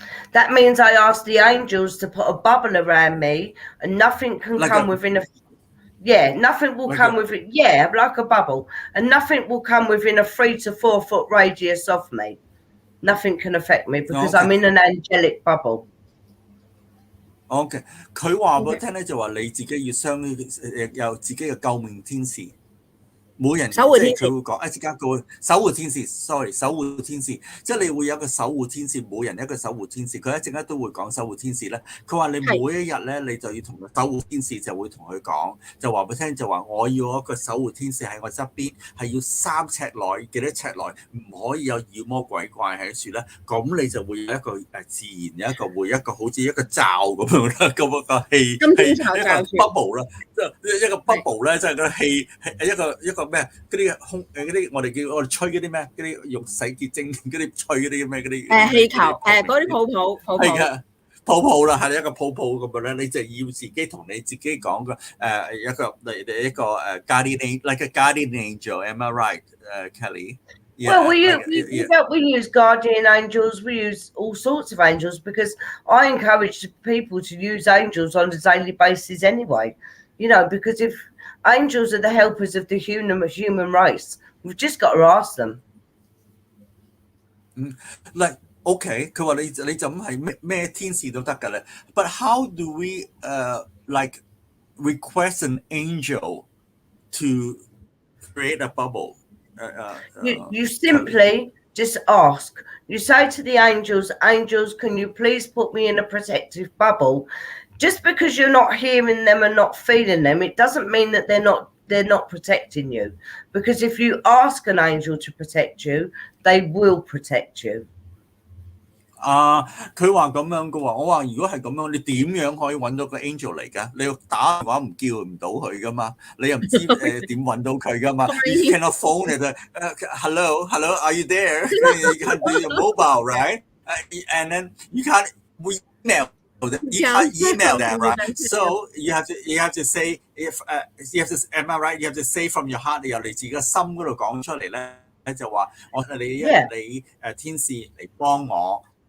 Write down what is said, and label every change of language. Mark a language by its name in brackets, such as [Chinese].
[English] That means I ask the angels to put a bubble around me, and nothing can come within a... Yeah, nothing will come within... Yeah, like a bubble. And nothing will come within a 3 to 4 foot radius of me. Nothing can affect me because I'm in an angelic bubble. [Cantonese] OK， 佢話俾我聽咧，就話你自己要有自己嘅救命天使。每人即係佢會講，一陣間佢會守護天使 ，sorry， 守護天使，即係你會有一個守護天使，每人一個守護天使。佢一陣間都會講守護天使咧。佢話你每一日咧，你就要同守護天使就會同佢講，就話俾佢聽，就話我要一個守護天使喺我側邊，係要3尺內幾多尺內，唔可以有妖魔鬼怪喺處咧。咁你就會有一個自然有一個好似一個罩咁樣啦，咁個氣一個 bubble 啦，即係一個 bubble 咧，即係個氣一個咩？嗰啲嗰啲我哋吹嗰啲咩？嗰啲用洗潔精嗰啲吹嗰啲咩？嗰啲氣球嗰啲泡係㗎，泡泡啦，係一個泡泡咁樣咧。你就要自己同你自己講個一個guardian angel。 [English] Am I right, Kelly? Well, we use guardian angels. We use all sorts of angels because I encourage people to use angels on a daily basis anyway. You know, because if angels are the helpers of the human race, we've just got to ask them. Like, okay, [Cantonese] 佢話你就咁係咩天使都得㗎咧。 [English] But how do we like request an angel to create a bubble? You simply just ask. You say to the angels, can you please put me in a protective bubble? Just because you're not hearing them and not feeling them, it doesn't mean that they're not protecting you. Because if you ask an angel to protect you, they will protect you. [Cantonese] 佢話咁樣嘅喎，我話如果係咁樣，你點樣可以揾到個 angel 嚟㗎？你要打電話唔叫唔到佢㗎嘛？你又唔知點揾到佢㗎嘛 ？ [English] You cannot phone it. Hello, are you there? You can do your mobile, right? And then you can't email. You can't email them, right? So you have to say am I right? You have to say from your heart. [Cantonese] 你由你自己嘅心嗰度講出嚟咧，就話你天使嚟幫我。